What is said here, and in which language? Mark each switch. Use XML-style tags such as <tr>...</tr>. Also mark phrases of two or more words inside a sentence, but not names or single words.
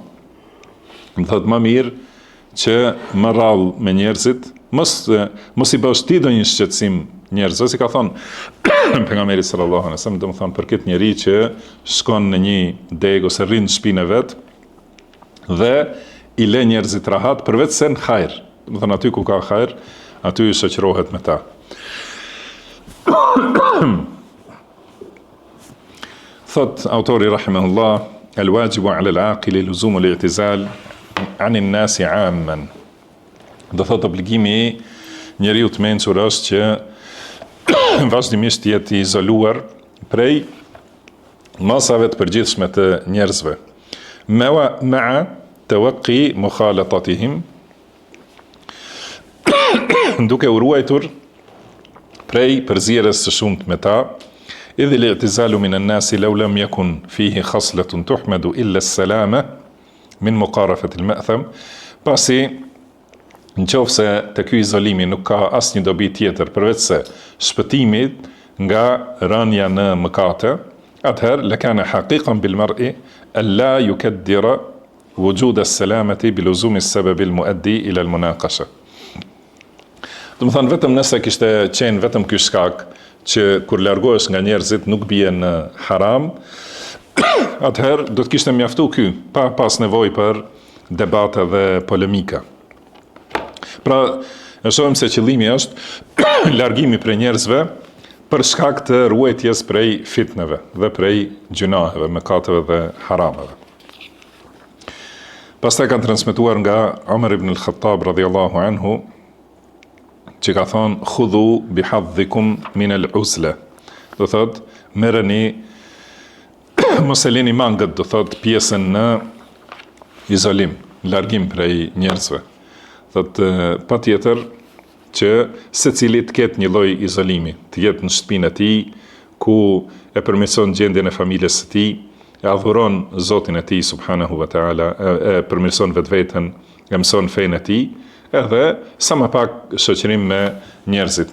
<sq>Do thotë, më mirë që më rrallë me njerëzit, mos i bësh ti do një shqetësim njerëzve, si ka thonë pejgamberi</sq> <ar>صلى الله عليه وسلم,</ar> <sq>do të thonë, për këtë njeri që shkon në një deg ose rrin në shtëpinë e vet dhe i lë njerëzit rahat përveç se në hajër. Do të thonë, aty ku ka hajër, aty i shoqërohet me ta. Thot autori rahimahullah,</sq> <ar>الواجب على العاقل لزوم الاعتزال عن الناس عامة.</ar> <sq>Do thot, obligimi i njeriu të mençur është që vazhdimisht të jetë i izoluar prej masave të përgjithshme të njerëzve.</sq> <ar>مع توقي مخالطتهم,</ar> <sq>duke u ruajtur prej përzierjes së shumt me ta.</sq> <ar>إذ الاعتزال من الناس لو لم يكن فيه خصلة تحمد إلا السلامة من مقارفة المأثم,</ar> <sq>pasi nëse te ky izolimi nuk ka asnjë dobi tjetër përveç se shpëtimi nga rënja në mëkate, atëherë</sq> <ar>لكان حقيقا بالمرء ألا يكدر وجود السلامة بلزوم السبب المؤدي إلى المناقشة.</ar> <sq>Do të thonë, vetëm nëse kishte qenë vetëm ky shkak që kur largohesh nga njerëzit nuk bie në haram, atëherë do të kishte mjaftu ky, pa pas nevojë për debate dhe polemika. Pra, e shohim se qëllimi është largimi prej njerëzve për shkak të ruajtjes prej fitneve dhe prej gjunaheve, mëkateve dhe harameve. Pastaj kanë transmetuar nga Omer ibn al-Khattab</sq> <ar>رضي الله عنه,</ar> <sq>që ka thonë,</sq> <ar>خذوا بحظكم من العزلة.</ar> <sq>Do thot, merreni mos e lini mangët, do thot pjesën në izolim, largim prej njerëzve. Thot patjetër që secili të ketë një lloj izolimi, të jetë në shtëpinë e tij, ku e përmirëson gjendjen e familjes së tij, e adhuron Zotin e tij</sq> <ar>سبحانه وتعالى,</ar> <sq>e përmirëson vetveten, e mëson fenë e tij, edhe sa më pak shoqërim me njerëzit.</sq>